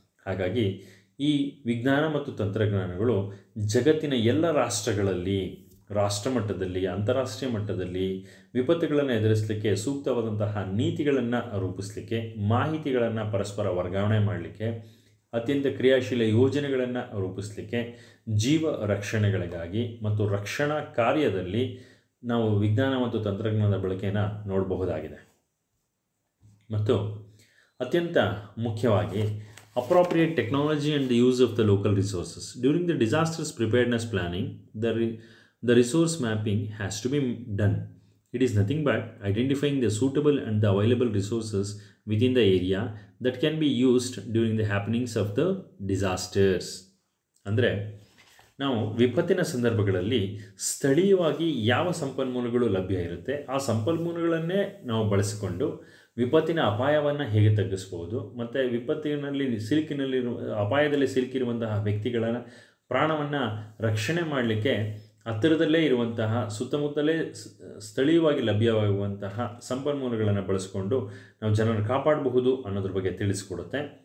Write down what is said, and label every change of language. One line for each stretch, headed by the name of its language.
Kannada: ಹಾಗಾಗಿ ಈ ವಿಜ್ಞಾನ ಮತ್ತು ತಂತ್ರಜ್ಞಾನಗಳು ಜಗತ್ತಿನ ಎಲ್ಲ ರಾಷ್ಟ್ರಗಳಲ್ಲಿ, ರಾಷ್ಟ್ರ ಮಟ್ಟದಲ್ಲಿ, ಅಂತಾರಾಷ್ಟ್ರೀಯ ಮಟ್ಟದಲ್ಲಿ ವಿಪತ್ತುಗಳನ್ನು ಎದುರಿಸಲಿಕ್ಕೆ ಸೂಕ್ತವಾದಂತಹ ನೀತಿಗಳನ್ನು ರೂಪಿಸಲಿಕ್ಕೆ, ಮಾಹಿತಿಗಳನ್ನು ಪರಸ್ಪರ ವರ್ಗಾವಣೆ ಮಾಡಲಿಕ್ಕೆ, ಅತ್ಯಂತ ಕ್ರಿಯಾಶೀಲ ಯೋಜನೆಗಳನ್ನು ರೂಪಿಸಲಿಕ್ಕೆ, ಜೀವ ರಕ್ಷಣೆಗಳಿಗಾಗಿ ಮತ್ತು ರಕ್ಷಣಾ ಕಾರ್ಯದಲ್ಲಿ ನಾವು ವಿಜ್ಞಾನ ಮತ್ತು ತಂತ್ರಜ್ಞಾನದ ಬಳಕೆಯನ್ನು ನೋಡಬಹುದಾಗಿದೆ. ಮತ್ತು ಅತ್ಯಂತ ಮುಖ್ಯವಾಗಿ
English: appropriate technology and the use of the local resources. During the disasters preparedness planning, the resource mapping has to be done. It is nothing but identifying the suitable and the available resources within the area that can be used during the happenings of the disasters.
Kannada: ಅಂದರೆ ನಾವು ವಿಪತ್ತಿನ ಸಂದರ್ಭಗಳಲ್ಲಿ ಸ್ಥಳೀಯವಾಗಿ ಯಾವ ಸಂಪನ್ಮೂಲಗಳು ಲಭ್ಯ ಇರುತ್ತೆ, ಆ ಸಂಪನ್ಮೂಲಗಳನ್ನೇ ನಾವು ಬಳಸಿಕೊಂಡು ವಿಪತ್ತಿನ ಅಪಾಯವನ್ನು ಹೇಗೆ ತಗ್ಗಿಸ್ಬೋದು, ಮತ್ತು ವಿಪತ್ತಿನಲ್ಲಿ ಅಪಾಯದಲ್ಲಿ ಸಿಲುಕಿರುವಂತಹ ವ್ಯಕ್ತಿಗಳ ಪ್ರಾಣವನ್ನು ರಕ್ಷಣೆ ಮಾಡಲಿಕ್ಕೆ ಹತ್ತಿರದಲ್ಲೇ ಇರುವಂತಹ ಸುತ್ತಮುತ್ತಲೇ ಸ್ಥಳೀಯವಾಗಿ ಲಭ್ಯವಾಗುವಂತಹ ಸಂಪನ್ಮೂಲಗಳನ್ನು ಬಳಸಿಕೊಂಡು ನಾವು ಜನರನ್ನು ಕಾಪಾಡಬಹುದು ಅನ್ನೋದ್ರ ಬಗ್ಗೆ ತಿಳಿಸ್ಕೊಡುತ್ತೆ.